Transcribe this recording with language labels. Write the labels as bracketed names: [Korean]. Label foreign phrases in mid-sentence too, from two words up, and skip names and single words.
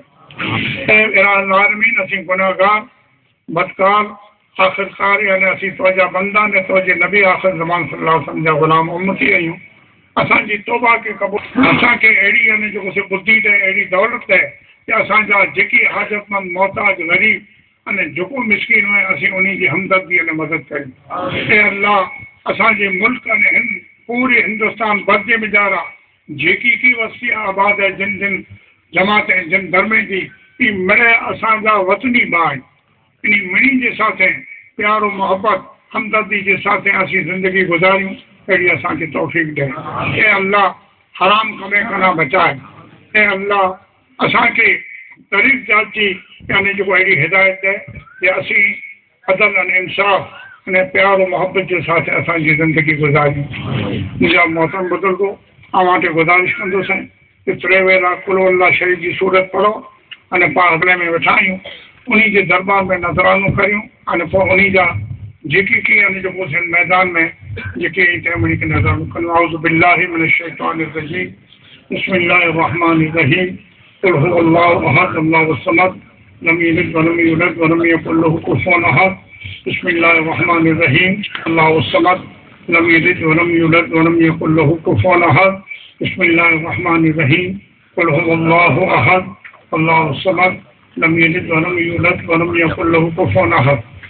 [Sindhi] कर ऐं आलमीन असीं गुनाहगार बदकार आख़िरकार यानी असीं तुंहिंजा बंदा ने तुंहिंजे नबी आख़िर ज़मान [Arabic] صلى الله عليه وسلم [Sindhi] जा ग़ुलाम उम्मती आहियूं असांजी तौबा खे क़बूल असांखे अहिड़ी यानी जेको से बुद्धि ॾे अहिड़ी दौलत ॾे कि असांजा जेकी हाजतमंद मोहताज ग़रीब अने जेको मिस्किन हुए असीं उन जी हमदर्दी अने मदद कयूं ऐं अल्लाह असांजे मुल्क अने हिन पूरे हिंदुस्तान बर्जे मिजारा जेकी की वसी आबाद है जिन जिन जमात जिन धर्में जी ई मिड़े असांजा वतनी भाई इन मिणी के साथ प्यार मोहब्बत हमदर्दी के साथ असीं ज़िंदगी गुजारियूं अहिड़ी असांखे तौफ़ीक़ ॾे ऐं अल्लाह हराम कमे खां बचाए ऐं अल्लाह असांखे तरीक़ जाती यानी जेको अहिड़ी हिदायत ॾे कि असीं अदल अने इंसाफ़ अने प्यार मोहब्बत के साथ असांजी ज़िंदगी गुजारियूं मुंहिंजा मोहतरम बुज़ुर्गो अवां ते गुज़ारिश कंदुसि कि टे वेला कुल अल्लाह शरीफ़ जी सूरत पढ़ो अने पाण हले में वेठा आहियूं उन जे दरबार में नज़रानो करियूं अने पोइ उन जा जेकी की यानी जेको मैदान में जेके टाइम उन खे नज़रानो करियूं [Arabic] أعوذ بالله من الشيطان الرجيم بسم الله الرحمن الرحيم قل هو الله أحد الله الصمد لم يلد ولم يولد ولم يكن له كفوا أحد بسم الله الرحمن الرحيم الله الصمد لم يلد ولم يولد ولم يكن له كفوا أحد بسم الله الرحمن الرحيم قل هو الله أحد الله الصمد لم يلد ولم يولد ولم يكن له كفوا أحد